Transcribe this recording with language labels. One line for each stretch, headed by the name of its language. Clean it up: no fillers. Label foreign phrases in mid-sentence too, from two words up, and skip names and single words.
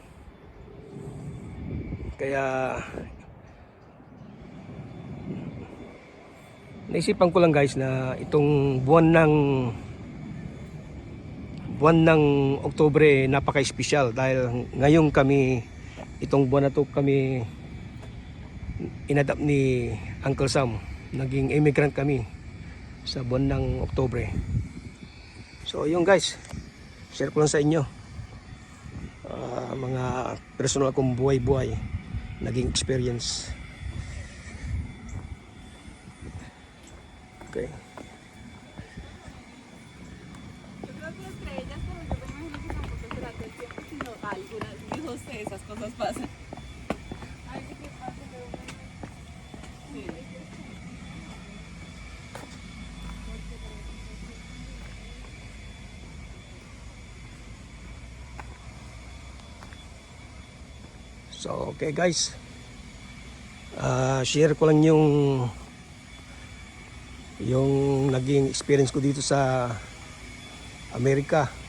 Filipino: Kaya naisipan ko lang guys na itong buwan ng Oktubre napaka-espesyal dahil ngayon kami, itong buwan na to kami inadapt ni Uncle Sam. Naging immigrant kami sa buwan ng Oktubre. So yun guys, share ko lang sa inyo mga personal kong buhay-buhay, naging experience. Okay.
Spanish: Yo creo que estrellas, pero yo me imagino que tampoco será todo el tiempo, sino algunas, yo sé, esas cosas pasan. Ay, ¿qué pasa? Sí.
English: So okay guys,
Filipino: share ko lang yung naging experience ko dito sa Amerika.